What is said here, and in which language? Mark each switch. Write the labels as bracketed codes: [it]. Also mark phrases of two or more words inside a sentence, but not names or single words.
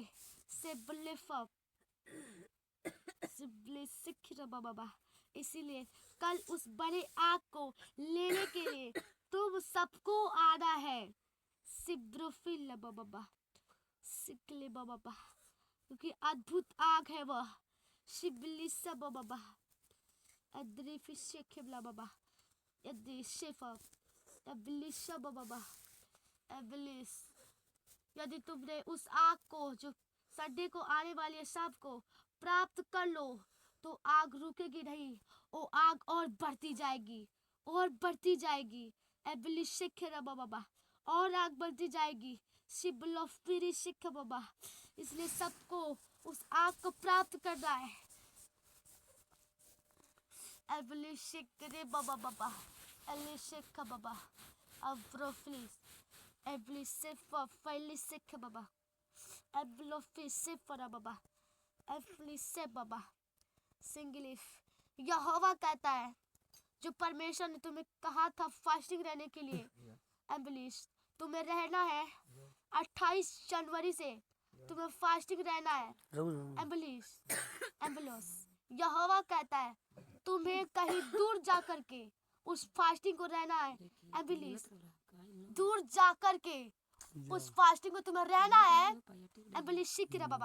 [hi] सिबलिफा सिबलिसिखिर बाबा इसीलिए कल उस बड़े आग को लेने के लिए तुम सबको आना है। सिब्रुफिल बाबा सिकले बाबा क्योंकि अद्भुत आग है वह। शिबलिसा बाबा अद्रिफिशेखिबला बाबा यद्रिशेफा एबलिशा बाबा एबलिस यदि तुमने उस आग को जो संडे को आने वाली है शाम को प्राप्त कर लो तो आग रुकेगी नहीं। वो आग और बढ़ती जाएगी और बढ़ती जाएगी। एबलिशेखिरा बाबा और आग बढ़ती जाएगी। शिबलोफिरी शिख बाबा इसलिए सबको उस आग को प्राप्त करना है। एबलिशिकरे बाबा एलिशिक बाबा अब्रोफिस एबलिसिफ फैलिसिक बाबा एबलोफिसिफ बाबा एफलिसे बाबा सिंगलिफ यहोवा कहता है जो परमेश्वर ने तुम्हें कहा था फास्टिंग रहने के लिए एम्बलिश तुम्हें रहना है 28 जनवरी से तुम्हें फास्टिंग रहना है एम्बलिश एम्बुलोस यहोवा कहता है तुम्हें कहीं दूर जा करके उस फास्टिंग को रहना है एम्बलिश दूर जा करके उस फास्टिंग को तुम्हें रहना है एम्बलिश सीख बाबा।